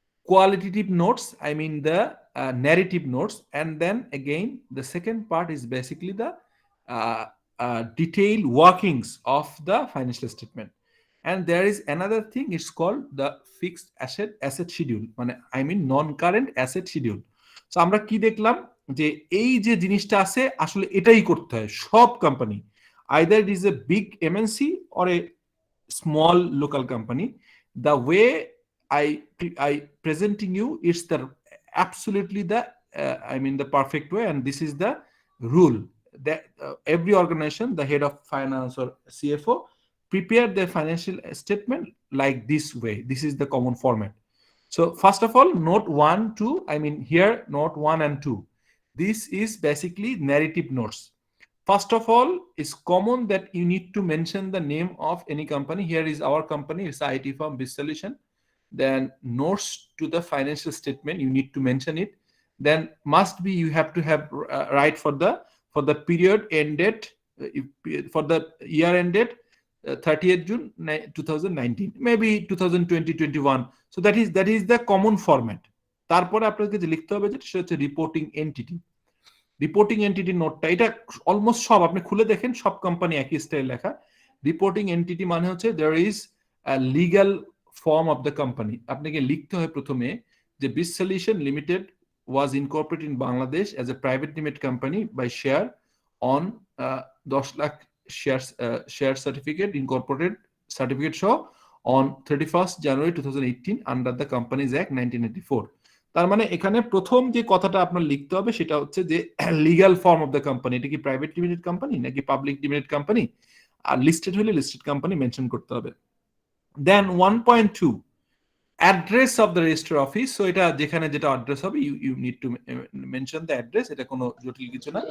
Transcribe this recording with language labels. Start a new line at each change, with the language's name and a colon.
English: qualitative notes, I mean the narrative notes, and then again the second part is basically the detailed workings of the financial statement. And there is another thing, it's called the fixed asset schedule, মানে I mean non-current asset schedule.
Bangla: So আমরা কি দেখলাম যে এই যে জিনিসটা আছে আসলে এটাই করতে হয় সব company,
English: either it is a big MNC or a small local company. The way I presenting you, it's the absolutely the I mean the perfect way, and this is the rule that every organization, the head of finance or CFO, prepare their financial statement like this way. This is the common format. So first of all, note 1, 2, I mean here note 1 and 2, this is basically narrative notes. First of all, it's common that you need to mention the name of any company. Here is our company, it's IT firm Biz Solution. Then notes to the financial statement, you need to mention it. Then must be, you have to have right for the period ended, for the year ended 30th June 2019, maybe 2020-21. So that is the common format.
Bangla: তারপরে আপনাকে যে লিখতে হবে যেটা সেটা হচ্ছে reporting entity. Reporting entity নোটটা এটা অলমোস্ট সব আপনি খুলে দেখেন, সব কোম্পানি একই স্টাইল লেখা।
English: reporting entity
Bangla: মানে হচ্ছে
English: There is a legal form of the company.
Bangla: আপনাকে লিখতে হয় প্রথমে যে
English: Biz Solution Limited was incorporated in Bangladesh as a private limited company by share on 10 lakh share certificate, incorporated certificate show on 31st January 2018 under the Companies Act 1984.
Bangla: তার মানে এখানে প্রথম যে কথাটা আপনার লিখতে হবে সেটা হচ্ছে যে
English: legal form of the company,
Bangla: এটা কি প্রাইভেট লিমিটেড কোম্পানি নাকি পাবলিক লিমিটেড কোম্পানি, আর লিস্টেড হলে লিস্টেড কোম্পানি মেনশন করতে হবে।
English: Then 1.2 address of the register office.
Bangla: So এটা যেখানে যেটা অ্যাড্রেস হবে
English: you need to mention the address,
Bangla: এটা কোনো জটিল কিছু না।